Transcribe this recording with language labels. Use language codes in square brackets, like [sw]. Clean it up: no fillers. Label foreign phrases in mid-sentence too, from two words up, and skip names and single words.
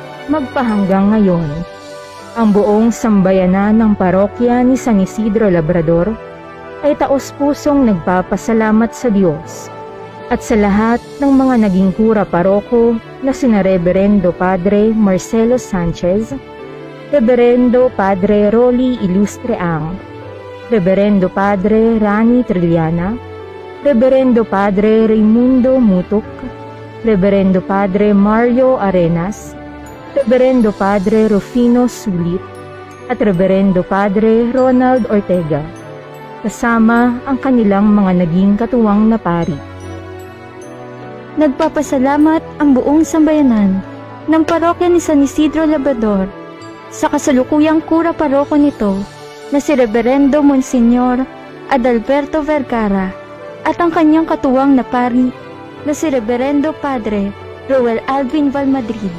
[tl] magpahanggang ngayon. Ang buong sambayanan ng parokya ni San Isidro Labrador ay taos-pusong nagpapasalamat sa Diyos at sa lahat ng mga naging kura paroko na sina Reverendo Padre Marcelo Sanchez, Reverendo Padre Rolly Ilustre Ang, Reverendo Padre Rani Trilliana, Reverendo Padre Raimundo Mutuk, Reverendo Padre Mario Arenas, Reverendo Padre Rufino Sulit, at Reverendo Padre Ronald Ortega, kasama ang kanilang mga naging katuwang na pari. Nagpapasalamat ang buong sambayanan ng parokya ni San Isidro Labrador sa kasalukuyang kura paroko nito na si Reverendo Monsignor Adalberto Vergara at ang kanyang katuwang na pari na si Reverendo Padre Roel Alvin Valmadrid.